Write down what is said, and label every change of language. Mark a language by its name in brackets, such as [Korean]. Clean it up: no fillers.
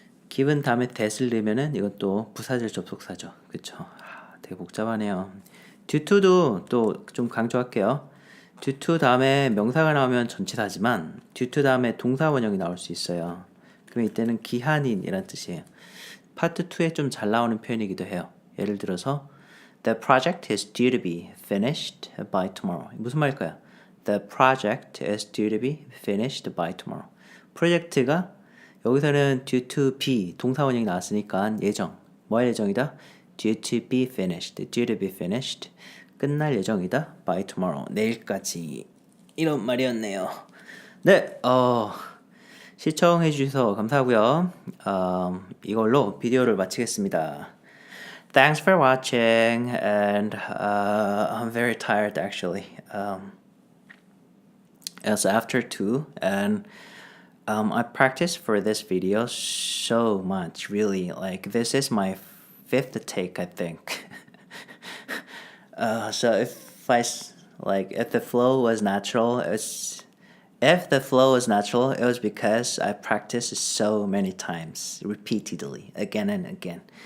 [Korean] 기본 다음에 that을 넣으면은 이건 또 부사절 접속사죠. 그쵸? 되게 복잡하네요. due to도 또 좀 강조할게요. due to 다음에 명사가 나오면 전치사지만 due to 다음에 동사 원형이 나올 수 있어요. 그러면 이때는 기한인이란 뜻이에요. 파트 2에 좀 잘 나오는 표현이기도 해요. [English] 예를 들어서 The project is due to be finished by tomorrow. [Korean] 무슨 말일까요? [English] The project is due to be finished by tomorrow. [Korean] 프로젝트가 여기서는 due to be 동사 원형이 나왔으니까 예정. 뭐 할 예정이다? due to be finished. due to be finished. 끝날 예정이다. by tomorrow. 내일까지. 이런 말이었네요. 네, 시청해 주셔서 감사하고요. 이걸로 비디오를 마치겠습니다. [English] Thanks for watching, and I'm very tired actually. It's after 2, and I practiced for this video so much, really. Like, this is my 5th take, I think. So if the flow was natural, it was because I practiced so many times, repeatedly, again and again.